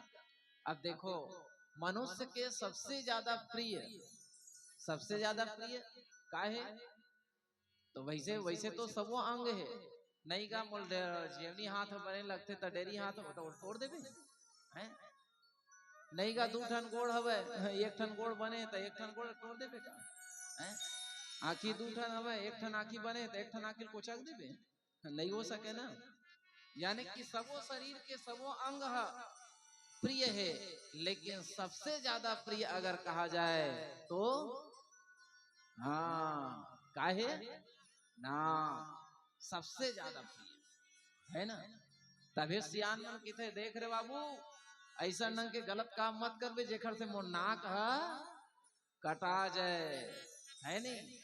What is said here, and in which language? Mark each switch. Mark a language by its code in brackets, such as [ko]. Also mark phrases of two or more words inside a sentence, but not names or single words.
[hne] अब देखो मनुष्य के सबसे ज्यादा प्रिय का है, तो वैसे वैसे तो सब अंग है नहीं का मोल जेवनी हाथ बने लगते तो डेरी हाथ हो तो तोड़ देवे हैं, नहीं का दू ठन गोड़ हवे, एक ठन गोड़ बने तो एक ठन गोड़ तोड़ देवे का हैं, आँखी दू ठन हवे, एक ठन आँखी बने तो एक ठन आँखी कोचक देवे, नहीं हो सके ना। यानी कि सबो शरीर के सबो अंग प्रिय है, लेकिन सबसे ज्यादा प्रिय अगर कहा जाए तो हाँ काहे ना, सबसे ज्यादा प्रिय है ना। तभी सियान मन की थे, देख रहे बाबू ऐसा नंग के गलत काम मत करबे जेखर से मोर नाक कटा जाए, है नहीं।